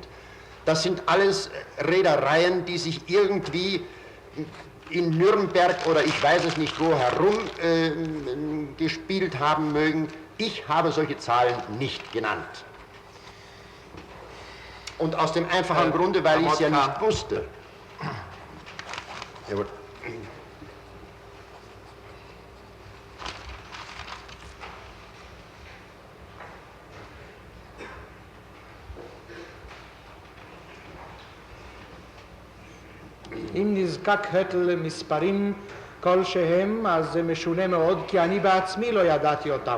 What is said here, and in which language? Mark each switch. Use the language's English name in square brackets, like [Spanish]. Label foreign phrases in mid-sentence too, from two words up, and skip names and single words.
[German] Das sind alles Redereien, die sich irgendwie in Nürnberg oder ich weiß es nicht wo herum gespielt haben mögen. Ich habe solche Zahlen nicht genannt. Und aus dem einfachen Grunde, weil ich es ja nicht wusste. Jawohl. [Hebrew] אם נזקק הטל למספרים כלשהם, אז זה משונה מאוד, כי אני בעצמי לא ידעתי אותם.